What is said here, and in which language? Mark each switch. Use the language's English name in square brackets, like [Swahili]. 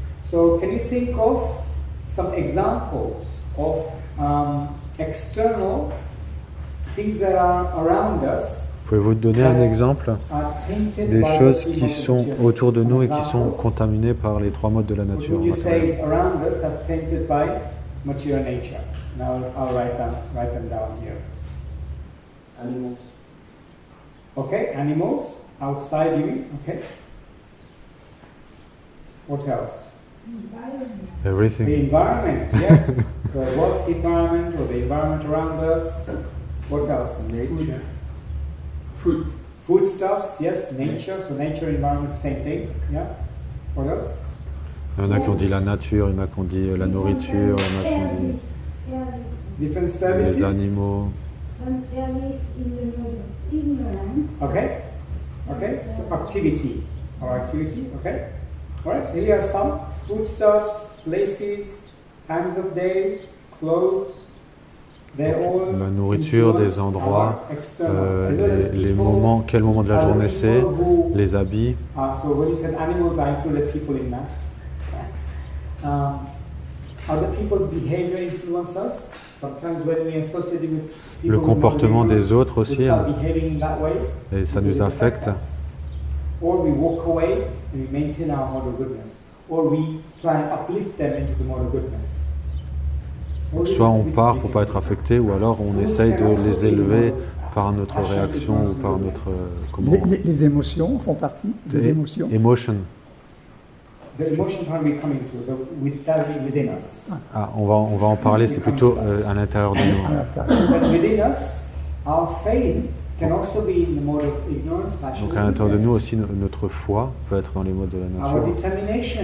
[English] So can you think of some examples of external things that are around us? [French] Pouvez-vous donner un exemple des choses qui sont autour de nous et qui sont contaminées par les 3 modes de la nature? [English] Would you say is around us that's tainted by material nature? Now I'll write them down here. Animals. Okay, animals outside you. Okay. What else? Everything. The environment, yes. The work environment or the environment around us. What else? Nature. Foodstuffs, yes. Nature. So nature, environment, same thing. Yeah. What else? [French] Il y en a qui ont dit la nature, il y en a qui ont dit la nourriture, il y en a qui ont dit [English] different services. [French] les animaux. [English] Some service in the mode of ignorance. Okay. Okay. So activity. Or activity. Okay. Alright. So here are some foodstuffs, places, times of day, clothes. [French] La nourriture, des endroits, les moments, quel moment de la journée c'est, les habits. [English] So when you said animals, I included people in that. Other people's behavior influence us. Sometimes when we associate with people, [French] le comportement des autres aussi, hein, [English] behaving that way, [French] et ça nous affecte. [English] Or we walk away and we maintain our mode of goodness, or we try and uplift them into the mode of goodness. [French] Soit on part pour ne pas être affecté, ou alors on essaye de les élever par notre réaction ou par notre... Les émotions font partie des émotions. [English] Emotion. The emotion part we coming to, within us. [French] Ah, on va en parler, c'est plutôt à l'intérieur de nous. [English] But within us, our faith can also be in the mode of ignorance, passion. [French] Donc à l'intérieur de nous aussi, notre foi peut être dans les modes de la nature.